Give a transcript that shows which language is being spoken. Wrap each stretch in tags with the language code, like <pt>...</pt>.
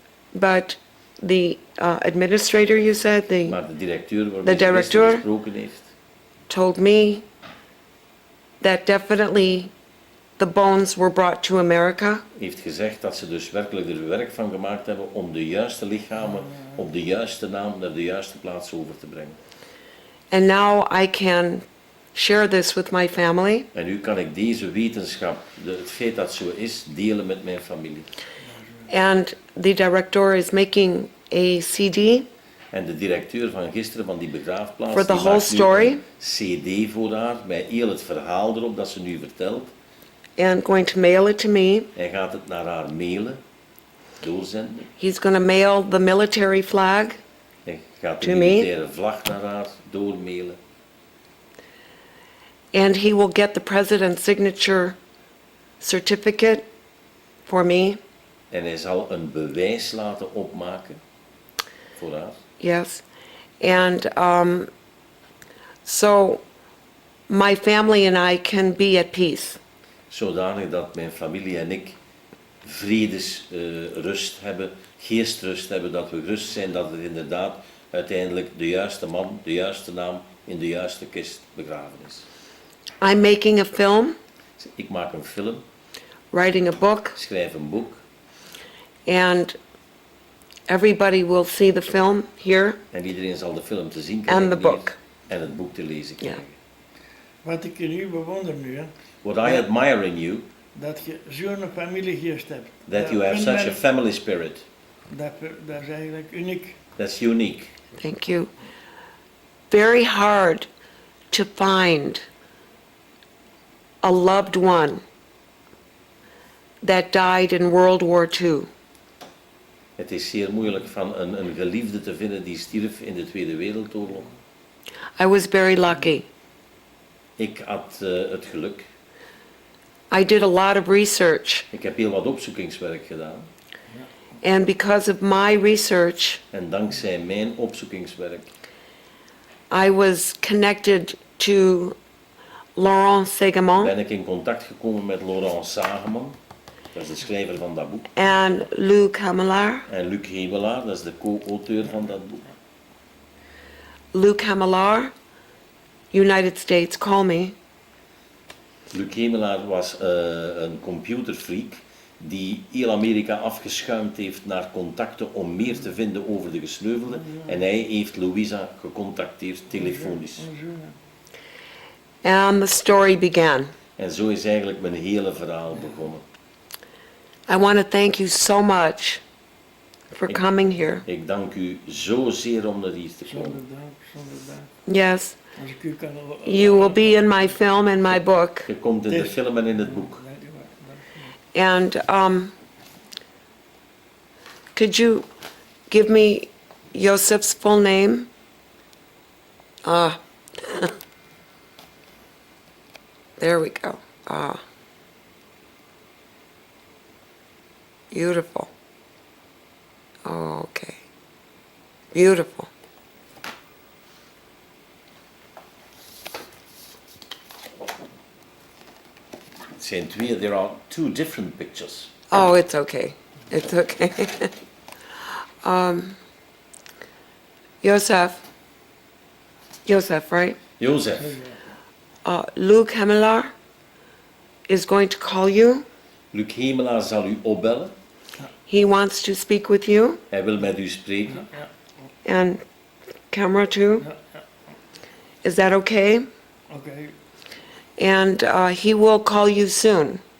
<en>But the administrator, you said,</en> <nl>Maar de directeur waarmee</nl> <en>The</en> <nl>ze</nl> <en>director?</en> <nl>gisteren gesproken heeft,</nl> <en>told me that definitely the bones were brought to America.</en> <nl>heeft gezegd dat ze dus werkelijk er werk van gemaakt hebben om de juiste lichamen op de juiste naam naar de juiste plaats over te brengen.</nl> <en>And now I can share this with my family.</en> <nl>En nu kan ik deze wetenschap, het feit dat zo is, delen met mijn familie.</nl> <en>And the director is making a CD</en> <nl>En de directeur van gisteren van die begraafplaats,</nl> <en>For the</en> <nl>die</nl> <en>whole</en> <nl>maakt nu</nl> <en>story?</en> <nl>een CD voor haar, met heel het verhaal erop dat ze nu vertelt.</nl> <en>and going to mail it to me.</en> <nl>Hij gaat het naar haar mailen, doorzenden.</nl> <en>He's going to mail the military flag.</en> <nl>Hij gaat de</nl> <en>To me?</en> <nl>militaire vlag naar haar doormailen.</nl> <en>And he will get the president's signature certificate for me.</en> <nl>En hij zal een bewijs laten opmaken voor haar.</nl> <en>Yes. And so my family and I can be at peace.</en> <nl>Zodanig dat mijn familie en ik vredesrust hebben, geestrust hebben, dat we gerust zijn dat het inderdaad uiteindelijk de juiste man, de juiste naam in de juiste kist begraven is.</nl> <en>I'm making a film,</en> <nl>Ik maak een film,</nl> <en>writing a book,</en> <nl>schrijf een boek</nl> <en>and everybody will see the film here</en> <nl>en iedereen zal de film te zien</nl> <en>and</en> <nl>krijgen</nl> <en>the</en> <nl>hier</nl> <en>book.</en> <nl>en het boek te lezen krijgen. Wat ik in u bewonder nu, hè,</nl> <en>What I admire in you,</en> <nl>dat je zo'n familiegeest hebt.</nl> <en>that you have such a family spirit.</en> <nl>Dat is eigenlijk uniek.</nl> <en>That's unique. Thank you. Very hard to find a loved one that died in World War II.</en> <nl>Het is zeer moeilijk van een geliefde te vinden die stierf in de Tweede Wereldoorlog.</nl> <en>I was very lucky.</en> <nl>Ik had het geluk.</nl> <en>I did a lot of research,</en> <nl>Ik heb heel wat opzoekingswerk gedaan.</nl> <en>and because of my research,</en> <nl>En dankzij mijn opzoekingswerk</nl> <en>I was connected to Laurent Sagamon</en> <nl>ben ik in contact gekomen met Laurent Sageman. Dat is de schrijver van dat boek.</nl> <en>and Lou Camillard.</en> <nl>En Luc Hemelaar, dat is de co-auteur van dat boek.</nl> <en>Lou Camillard, United States, call me.</en> <nl>Luc Hemelaar was een computerfreak die heel Amerika afgeschuimd heeft naar contacten om meer te vinden over de gesneuvelden. En hij heeft Louisa gecontacteerd telefonisch.</nl> <en>And the story began.</en> <nl>En zo is eigenlijk mijn hele verhaal begonnen.</nl> <en>I want to thank you so much for coming here.</en> <nl>Ik dank u zozeer om naar hier te Zonder komen. dank, zonder dank.</nl> <en>Yes,</en> <nl>Als ik u kan...</nl> <en>you will be in my film and my book.</en> <nl>Je komt in de film en in het boek. Dank u wel, dank u wel.</nl> <en>And could you give me Joseph's full name? There we go. Beautiful. Oh, okay. Beautiful. Het zijn twee, there are two different pictures. Oh, it's okay. It's okay. Joseph, right? Jozef, Luc Hemelaar is going to call you.</en> <nl>Luc Hemelaar zal u opbellen.</nl> <en>He wants to speak with you.</en> <nl>Hij wil met u spreken.</nl> <en>And camera too.</en> <nl>Ja, ja.</nl> <en>Is that okay?</en> <nl>Oké.</nl> <en>And he will call you soon.</en>